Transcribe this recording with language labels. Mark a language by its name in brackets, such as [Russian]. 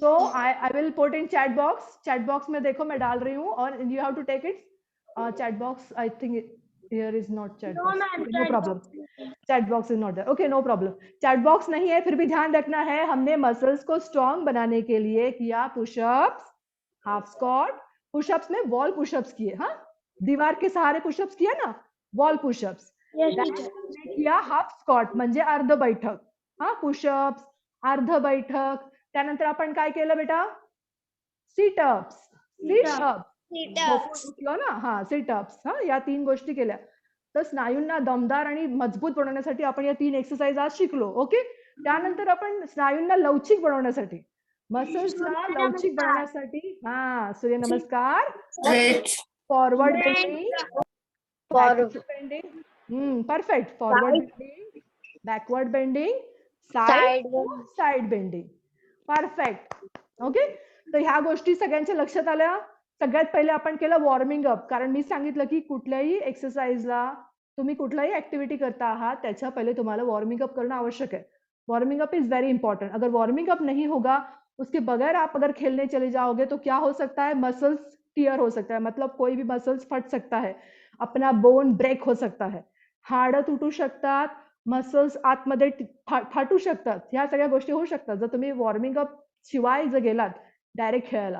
[English] तो I will put in chat box में [Hindi] देखो मैं डाल रही हूँ, [English] और you have to take it. Chat box, I think here is not chat box. No problem, chat box is not there. Okay, no problem. [Hindi] Chat box नहीं है, फिर भी ध्यान रखना है, हमने मसल्स को स्ट्रॉन्ग बनाने के लिए किया पुशअप्स, हाफ स्क्वाट। पुशअप्स में वॉल पुशअप्स किए, दीवार के सहारे पुशअप्स किया ना, वॉल पुशअप्स। किया हाफ स्क्वाट [Marathi] म्हणजे अर्ध बैठक, [Hindi] पुशअप्स, अर्ध बैठक। [Marathi] त्यानंतर आपण काय केलं बेटा? सिटअप्स, ना, सिटअप्स, या 3 गोष्टी केल्या। तर स्नायूंना दमदार आणि मजबूत बनवण्यासाठी आपण या 3 एक्सरसाइज आज शिकलो। ओके, त्यानंतर आपण स्नायूंना लवचिक बनवण्यासाठी, मसल्सला लवचिक बनवण्यासाठी सूर्य नमस्कार, forward bending, perfect, forward bending, backward bending, side bending, perfect. Okay, तर ह्या गोष्टी सगळ्यांच्या लक्षात आल्या? सगळ्यात पहिले आपण केलं वॉर्मिंग अप, कारण मी सांगितलं की कुठल्याही एक्सरसाइजला, तुम्ही कुठलाही ऍक्टिव्हिटी करता आहात त्याच्या पहले तुम्हाला वार्मिंग अप [Hindi] करना आवश्यक है। [English] Warming up is very important. [Hindi] अगर वार्मिंग अप नहीं होगा, उसके बगैर आप अगर खेलने चले जाओगे तो क्या हो सकता है? मसल्स टीयर हो सकता है, मतलब कोई भी मसल्स फट सकता है, अपना बोन ब्रेक हो सकता है, [Marathi] हाड तुटू शकतात, मसल्स आतमध्ये फाटू शकतात, ह्या सगळ्या गोष्टी होऊ शकतात जर तुम्ही वॉर्मिंग अप शिवाय जर गेलात डायरेक्ट खेळायला।